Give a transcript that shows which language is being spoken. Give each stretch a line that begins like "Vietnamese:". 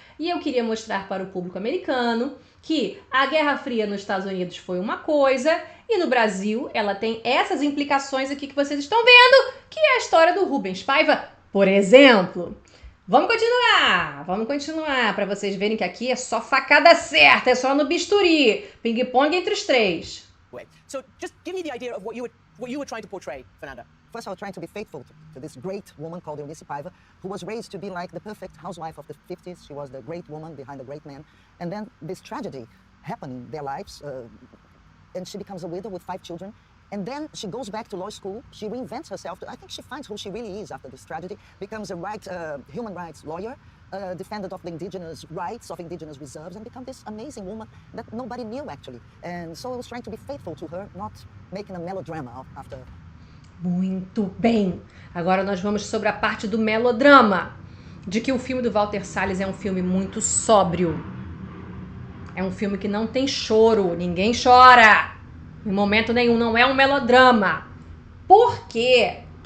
Portuguese: E eu queria mostrar para o público americano que a Guerra Fria nos Estados Unidos foi uma coisa e no Brasil ela tem essas implicações aqui que vocês estão vendo, que é a história do Rubens Paiva, por exemplo. Vamos continuar para vocês verem que aqui é só facada certa, é só no bisturi, ping-pong entre os três.
English: So just give me the idea of what you were trying to portray, Fernanda. First, I was trying to be faithful to this great woman called Eunice Paiva, who was raised to be like the perfect housewife of the 50s. She was the great woman behind the great man. And then this tragedy happened in their lives, and she becomes a widow with 5 children. And then she goes back to law school. She reinvents herself. I think she finds who she really is after this tragedy, becomes a human rights lawyer, defender of the indigenous rights of indigenous reserves, and become this amazing woman that nobody knew, actually. And so I was trying to be faithful to her, not making a melodrama after.
Portuguese: Muito bem. Agora nós vamos sobre a parte do melodrama, de que o filme do Walter Salles é um filme muito sóbrio. É um filme que não tem choro, ninguém chora. Em momento nenhum, não é um melodrama. Por quê?